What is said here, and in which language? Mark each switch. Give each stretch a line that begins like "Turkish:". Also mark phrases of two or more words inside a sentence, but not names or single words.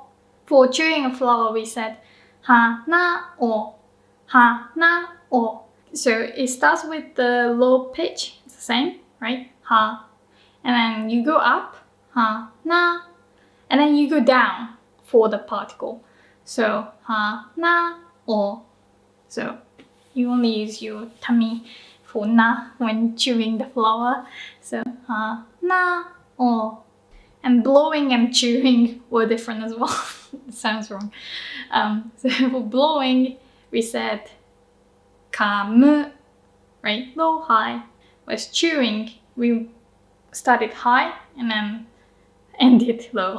English: For chewing a flower, we said
Japanese: 花を.
English: So it starts with the low pitch. It's the same, right? Ha. And then you go up.
Japanese: は、な.
English: And then you go down for the particle. So
Japanese: は、な、を.
English: So you only use your tummy for na when chewing the flower. So
Japanese: は、な、を.
English: And blowing and chewing were different as well. It sounds wrong. So for blowing, we said kamu, right? Low, high. Whereas chewing, we started high and then ended low.